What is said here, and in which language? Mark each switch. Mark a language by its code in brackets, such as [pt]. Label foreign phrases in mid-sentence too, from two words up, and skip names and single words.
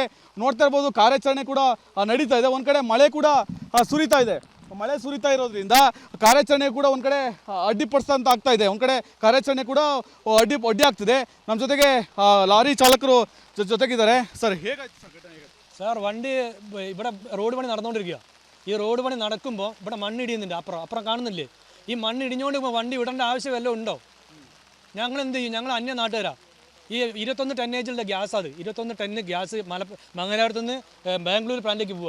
[kn] ನೋಡ್ತಾ ಇರ್ಬೋದು ಕಾರ್ಯಾಚರಣೆ ಕೂಡ ನಡೀತಾ ಇದೆ. ಒಂದು ಕಡೆ ಮಳೆ ಕೂಡ ಸುರಿತಾ ಇದೆ. ಮಳೆ ಸುರಿತಾ ಇರೋದ್ರಿಂದ ಕಾರ್ಯಾಚರಣೆ ಕೂಡ ಒಂದು ಕಡೆ ಅಡ್ಡಿಪಡಿಸ್ತಂತ ಆಗ್ತಾ ಇದೆ. ಒಂದು ಕಡೆ ಕಾರ್ಯಾಚರಣೆ ಕೂಡ ಅಡ್ಡಿ ಆಗ್ತಿದೆ. ನಮ್ಮ ಜೊತೆಗೆ ಲಾರಿ ಚಾಲಕರು ಜೊತೆಗಿದ್ದಾರೆ. സർ ಹೇಗಾಯ್ತು ಸರ್ ಘಟನೆ? [ml] സാർ വണ്ടി ഇവിടെ റോഡ് പണി നടന്നുകൊണ്ടിരിക്കുക. ഈ റോഡ് പണി നടക്കുമ്പോൾ ഇവിടെ മണ്ണിടിയുന്നുണ്ട്. അപ്പുറം കാണുന്നില്ലേ? ഈ മണ്ണിടിഞ്ഞുകൊണ്ട് വണ്ടി വിടേണ്ട ആവശ്യം വല്ലതും ഉണ്ടോ? ഞങ്ങൾ എന്ത് ചെയ്യും? ഞങ്ങൾ അന്യ നാട്ടുകാരാണ്. ഈ 21 ടന്നേജിലുള്ള ഗ്യാസ്, അത് 21 ടണ്ണ് ഗ്യാസ് മംഗലാപുരത്ത് നിന്ന് ബാംഗ്ലൂർ പ്ലാന്റിലേക്ക് പോവുക.